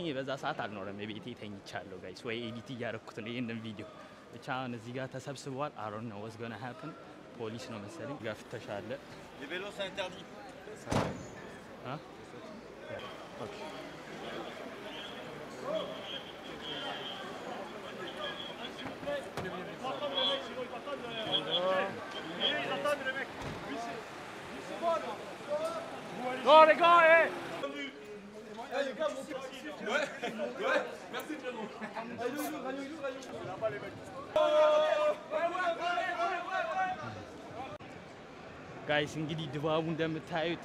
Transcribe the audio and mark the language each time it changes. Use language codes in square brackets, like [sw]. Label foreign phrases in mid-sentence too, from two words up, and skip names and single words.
[am] ሰዓት አልኖረም ቤቴ ተኝቻለሁ ጋይስ ወይ ኤዲት እያደረኩት ነው ይሄንን ቪዲዮ ብቻ አሁን እዚህ ጋር ተሰብስበዋል [en] I don't know what's going to happen [am] ፖሊስ ነው መሰለኝ ጋር ፍተሻ አለ [fr] Les vélos c'est interdit አ ኦኬ Go les gars Ouais, merci frérot. [am] ጋይስ እንግዲህ ድባቡ እንደምታዩት